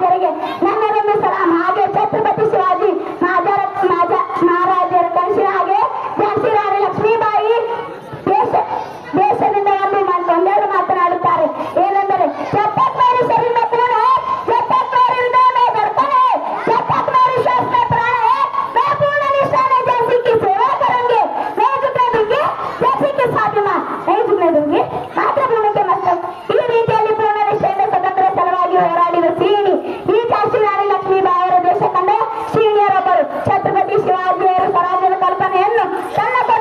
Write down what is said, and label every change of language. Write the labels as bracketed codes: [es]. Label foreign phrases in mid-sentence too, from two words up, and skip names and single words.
[kn] ನನ್ನದೊಂದು ಸಲಾಂ. ಹಾಗೆ ಛತ್ರಪತಿ ಶಿವಾಜಿ ಮಹಾರಾಜರ ಕನಸಿನ ಹಾಗೆ ಝಾನ್ಸಿ ರಾಣಿ ಲಕ್ಷ್ಮೀಬಾಯಿ ದೇಶದಿಂದ ಒಂದೆರಡು ಮಾತನಾಡುತ್ತಾರೆ. [hi] ಏನೆಂದರೆ जब तक मेरे शरीर में खून है, जब तक मेरे हृदय में धड़कन है, जब तक मेरी श्वास में प्राण है, मैं पूर्ण निष्ठा में झांसी की सेवा करूंगी. नहीं झुकने दूंगी झांसी की फातिमा, नहीं झुकने दूंगी मातೃಭೂಮಿ के मस्तक. [kn] ಈ ರೀತಿಯಲ್ಲಿ ಪೂರ್ಣ ನಿಷ್ಠೆಯಿಂದ ಸ್ವತಂತ್ರ ಸಲುವಾಗಿ ಹೋರಾಡಿದ ಶ್ರೀಣಿ ಈ ಝಾನ್ಸಿ ರಾಣಿ ಲಕ್ಷ್ಮೀಬಾಯಿ ಅವರ ದೇಶ ಕಂಡ ಶ್ರೀಣಿಯರೊಬ್ಬರು. ಛತ್ರಪತಿ ಶಿವಾಜಿಯವರ ಸ್ವರಾಜ್ಯದ ಕಲ್ಪನೆಯನ್ನು ತನ್ನ